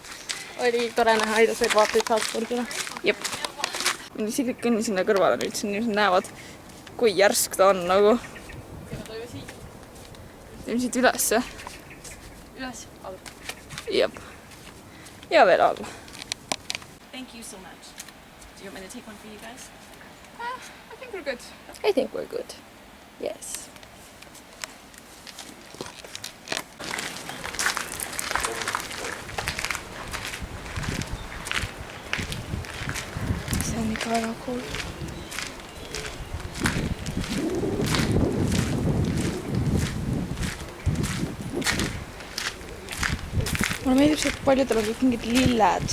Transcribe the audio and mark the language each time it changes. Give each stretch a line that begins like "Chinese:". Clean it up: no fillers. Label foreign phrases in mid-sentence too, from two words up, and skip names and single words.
Estonian: Oli tore näha aidaseid vaateid Salzburgile. Jep. Minu isiklik kõnni sinna kõrvale nüüd, siin inimesed näevad, kui järsk ta on nagu. Teeme siit üles, jah? Üles, alla. Jep. Ja veel alla.
English: Thank you so much. Do you want me to take one for you guys? I think we're good. I think we're good. Yes.
Estonian: See on ikka väga cool. Mulle meeldib see, et paljudel on kõik mingid lilled.